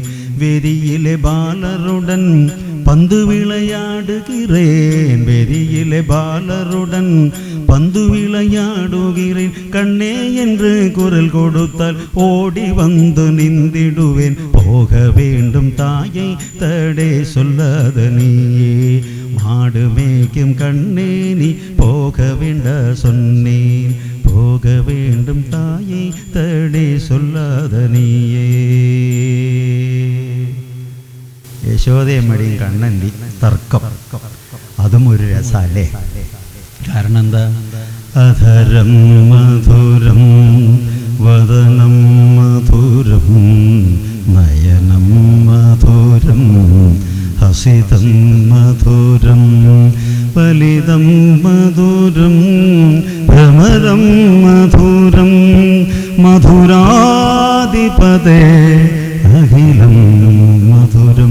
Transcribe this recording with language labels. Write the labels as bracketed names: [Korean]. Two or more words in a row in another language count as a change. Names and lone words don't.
[Tamil] வெறியிலே பாலருடன் பந்து விளையாடுகிறேன், வெறியிலே பாலருடன் பந்து விளையாடுகிறேன், கண்ணே என்று குரல் கொடுத்தால் ஓடி வந்து நிந்திடுவேன், போக வேண்டும் தாயை தடை சொல்லாத நீயே, மாடு மேய்க்கும் கண்ணே நீ போக வேண்ட சொன்னேன், போக வேண்டும் தாயை தடை சொல்லாத നീയേ. [Malayalam] യശോദയമ്മയുടെയും കണ്ണൻ്റെ തർക്കം, അതും ഒരു രസമല്ലേ? കാരണം എന്താ? [Sanskrit] അധരം മധുരം വദനം മധുരം നയനം മധുരം ഹസിതം മധുരം ഫലിതം മധുരം ഭ്രമരം മധുരം മധുരാധിപതേ അഖിലം മധുരം.